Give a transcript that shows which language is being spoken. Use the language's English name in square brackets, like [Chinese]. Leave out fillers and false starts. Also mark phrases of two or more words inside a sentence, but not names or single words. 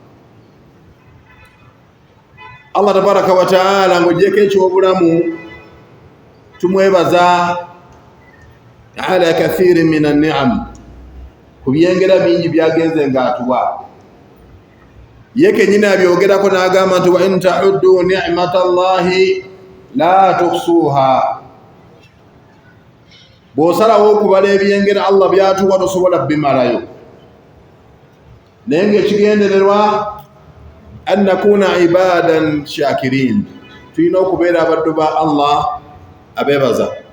[Ganda] Allah [Arabic] تبارك وتعالى [Ganda] ng'oggyeko ekyobulamu, tumwebaza [Arabic] على كثير من النعم, [Ganda] ku byengera bingi byagenze ng'atuwa. Ye kennyini abyogerako n'agamba nti: [Arabic] وإن تعدوا نعمة الله لا تحصوها. [Ganda] Bw'osalawo okubala ebyengera Allah byatuwa tosobola bimalayo. Naye ng'ekigendererwa [Arabic] أن نكون عبادا شاكرين, [Ganda] tulina okubeera abaddu ba Allah abeebaza.